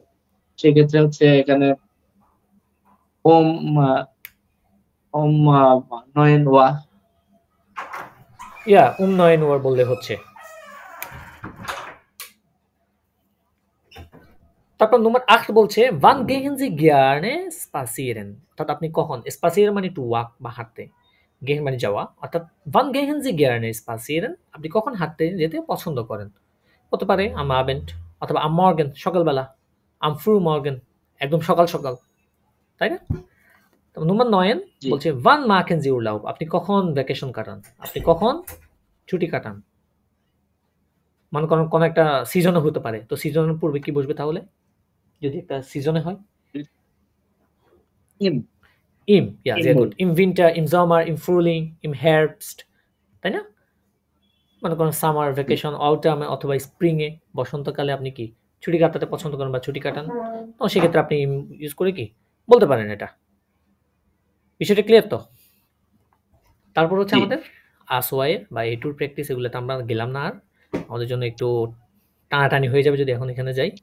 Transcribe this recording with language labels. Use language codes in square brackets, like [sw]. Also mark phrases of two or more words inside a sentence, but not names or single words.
[bn] সেক্ষেত্রে হচ্ছে এখানে [de] um um 9 Uhr. [bn] ইয়া 9 Uhr বললে হচ্ছে। তারপর নম্বর 8 বলছে [de] wann gehen Sie gerne spazieren? [bn] অর্থাৎ আপনি কখন, spazieren মানে [en] to walk [bn] বা হাঁটতে, gehen মানে যাওয়া, অর্থাৎ [de] wann gehen Sie gerne spazieren? [bn] আপনি কখন হাঁটতে যেতে পছন্দ করেন? হতে পারে [de] am Abend [bn] অথবা [de] am Morgen [bn] সকালবেলা, [de] am früh Morgen [bn] একদম সকাল সকাল, তাই না? নম্বর 9 জি। বলছে [de] wann machen Sie Urlaub? [bn] আপনি কখন ভ্যাকেশন কাটান, আপনি কখন ছুটি কাটান। মনে করেন কোনো একটা সিজনে হতে পারে, তো সিজনের পূর্বে কি বসবে তাহলে, যদি একটা সিজনে হয়? ইম [de] Im, ja, ইম sehr [bn] বল। [de] gut. Im Winter, im Sommer, im Frühling, im Herbst, [bn] তাই না? মনে করেন সামার জি। ভ্যাকেশন, অটামে অথবা স্প্রিং এ, বসন্তকালে আপনি কি ছুটি কাটাতে পছন্দ করেন বা ছুটি কাটান, তো সেক্ষেত্রে আপনি ইউজ করে কি বলতে পারেন এটা। বিষয়টা ক্লিয়ার তো? তারপর হচ্ছে জি। আমাদের আসওয়াইয়ের বা এ টুর প্র্যাকটিস, এগুলোতে আমরা গেলাম না আর, আমাদের জন্য একটু টানাটানি হয়ে যাবে যদি এখন এখানে যাই।